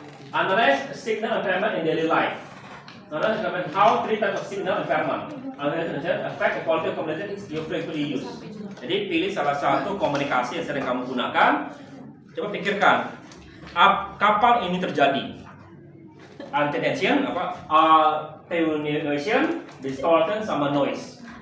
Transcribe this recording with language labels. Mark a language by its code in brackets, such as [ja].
[en] Analyze signal impairment in daily life. Analyze how 3 types of signal impairment. Analyze affect the quality of communication you frequently use. [id] Jadi pilih salah satu komunikasi yang sering kamu gunakan. Coba pikirkan, kapan ini terjadi? [en] Attenuation, attenuation, distortion, sama noise.